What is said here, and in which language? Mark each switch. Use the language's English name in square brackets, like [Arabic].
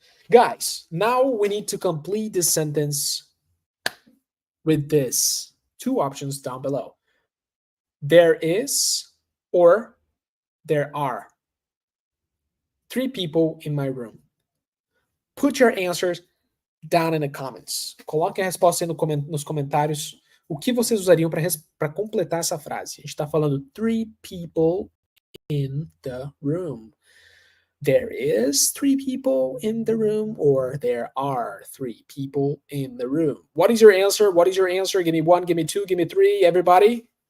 [English] Guys, now we need to complete this sentence with this. Two options down below. There is or there are 3 people in my room. Put your answers down in the comments. [Portuguese] Coloque a resposta aí nos comentários. O que vocês usariam para completar essa frase? A gente está falando [English] 3 people in the room. There is 3 people in the room, or there are 3 people in the room. What is your answer? What is your answer? Give me 1, give me 2, give me 3, everybody.